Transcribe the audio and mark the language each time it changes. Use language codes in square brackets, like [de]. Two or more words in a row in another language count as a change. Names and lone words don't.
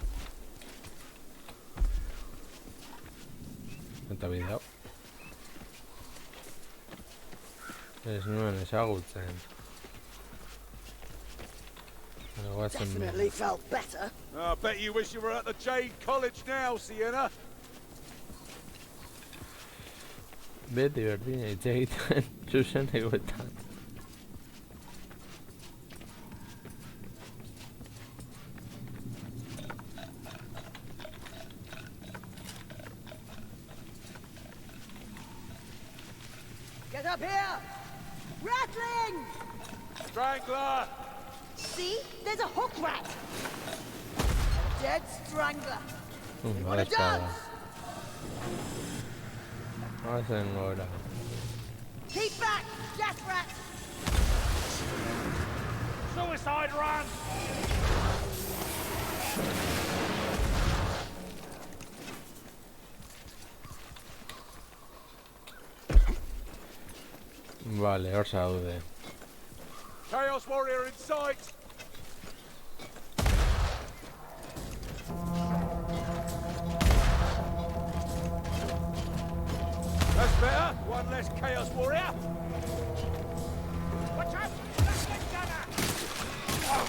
[eu] Eta bideo. Ez nuen ezagutzen. Goazen [en] Definitely felt better. I bet you wish you were at the Jade College now, Sienna. [eu] beti berdina hitz egiten zuzenekoetan. [en] Get up here! Rattling! Strangler! See? There's a hook rat! Dead strangler. You wanna [eu] Badaezpada. [en] dance? [eu] Goazen gora. [en] Keep back, gas rat! Suicide run! [eu] Vale, hor zaude. [en] Chaos Warrior in sight! That's better. One less Chaos Warrior. Watch out! Gatling gunner!